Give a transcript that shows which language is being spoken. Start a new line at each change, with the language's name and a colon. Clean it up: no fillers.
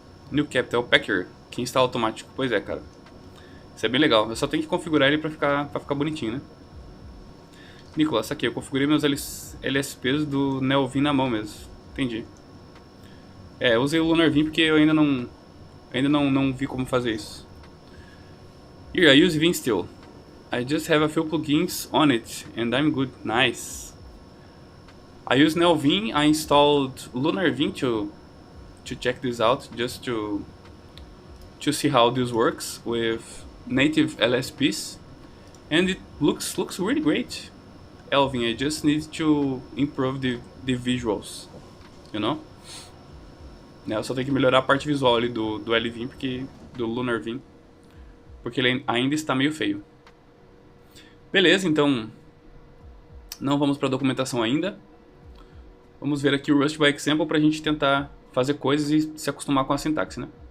Portuguese: New Capital Packer, que instala automático. Pois é, cara. Isso é bem legal. Eu só tenho que configurar ele pra ficar bonitinho, né? Nicolas, aqui, eu configurei meus LSPs do Neovim na mão mesmo. Entendi. É, eu usei o Lunarvim porque eu ainda não vi como fazer isso.
English: Here, I use Vim still. I just have a few plugins on it, and I'm good. Nice. I use Neovim. I installed Lunarvim to check this out, just to see how this works with native LSPs, and it looks really great. Elvin, I just need to improve the visuals, you know?
Portuguese: Eu só tenho que melhorar a parte visual ali do Lvim, do Lunarvim, porque ele ainda está meio feio. Beleza, então não vamos para a documentação ainda. Vamos ver aqui o Rust by Example para a gente tentar fazer coisas e se acostumar com a sintaxe, né?